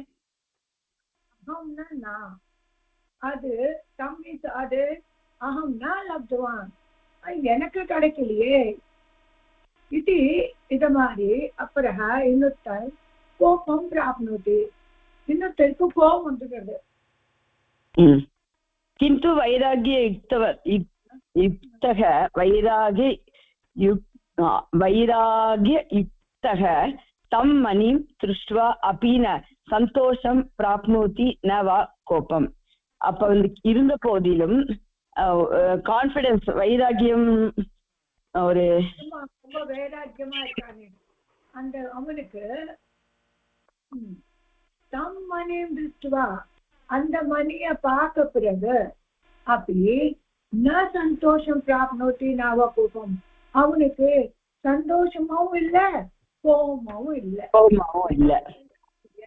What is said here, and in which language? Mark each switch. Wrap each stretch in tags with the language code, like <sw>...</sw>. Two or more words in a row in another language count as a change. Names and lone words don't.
<ta>அது தம் அது</ta> <sa>अहं न लब्धवान्</sa> <ta>எனக்கு கிடைக்கலையே இது இத மாதிரி அப்பரக இன்னொருத்தர்</ta> <sa>कोपं प्राप्नोति,</sa> <ta>இன்னொருத்தருக்கு கோபம் வந்துடுறது.</ta> <sa>किन्तु वैराग्ययुक्तः वैराग्ययुक्तः तं मणिं दृष्ट्वा अपि न सन्तोषं प्राप्नोति न वा कोपम्.</sa> <ta>அப்ப இருந்த போதிலும் கான்ஃபிடன்ஸ் வைராகியம் ஒரு ரொம்ப வைராக்கியமா இருக்கானே அந்த அவனுக்கு தம் மணியும் திருஷ்டுவா அந்த மணிய பார்க்க பிறகு அப்படி</ta> <sa>न सन्तोषं प्राप्नोति न वा कोपम्,</sa> <ta>அவனுக்கு சந்தோஷமாவும் இல்ல கோபமாவும் இல்ல.</ta>